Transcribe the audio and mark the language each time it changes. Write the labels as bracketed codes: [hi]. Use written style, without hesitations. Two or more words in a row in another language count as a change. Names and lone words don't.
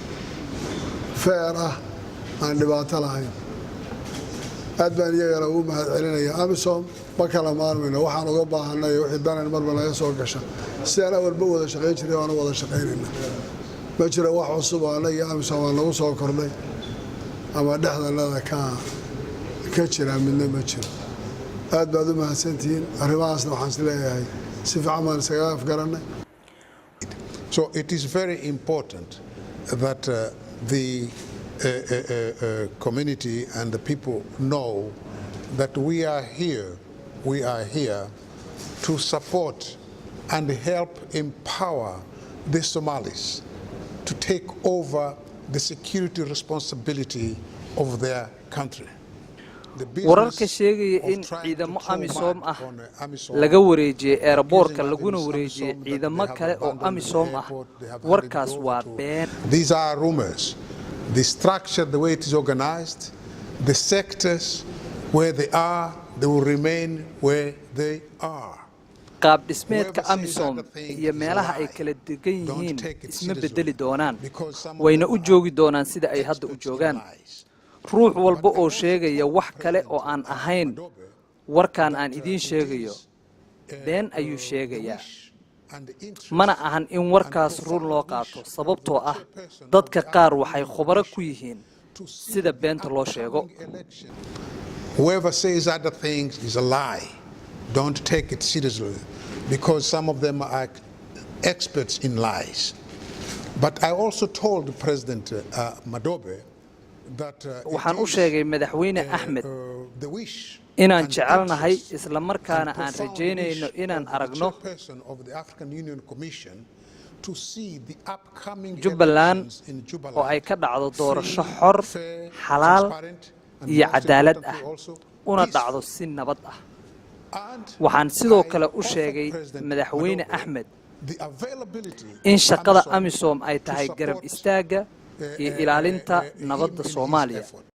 [so] fair ah aan dhibaato lahayn aad baan iyagana ugu mahadcelinayaa AMISOM ma kala maarmayno waxaan uga baahanay wixii danan marba laga soo gasha sidaan walba wada shaqeyn jiray oo wada shaqeynayna ma jiro wax cusub oo anaga AMISOM aan lagu soo kordhay ama dhexdanada ka jira midna ma jiro aad baad u mahadsantihiin arrimahaasna waxaan is leeyahay si fiican baan isaga afgaranay. [en] So it is very important that the community and the people know that we are here to support and help empower the Somalis to take over the security responsibility of their country. [so] wararka sheegaya in ciidamo AMISOM ah laga wareejiyay airportka laguna wareejiyay ciidamo kale oo AMISOM ah warkaas waa been. [en] These are rumors. The structure, the way it is organized, the sectors where they are, they will remain where they are. [so] qaab dhismeedka AMISOM iyo meelaha ay kala degan yihiin isma bedeli doonaan wayna u joogi doonaan sida ay hadda u joogaan ruux walba oo sheegaya wax kale oo aan ahayn warkaan aan idiin sheegayo been ayuu sheegayaa mana ahan in warkaas run loo qaato sababtoo ah dadka qaar waxay khubaro ku yihiin sida beenta loo sheego. [en] Whoever says other things is a lie. Don't take it seriously because some of them are experts in lies. But I also told President Madobe [so] waxaan u sheegay madaxweyne Axmed inaan jecelnahay isla markaana aan rajaynayno inaan aragno Jubbaland oo ay ka dhacdo doorasho xor xalaal iyo cadaalad ah una dhacdo si nabad ah waxaan sidoo kale u sheegay madaxweyne Axmed in shaqada AMISOM ay tahay garab istaaga iyo ilaalinta nabadda Soomaaliya.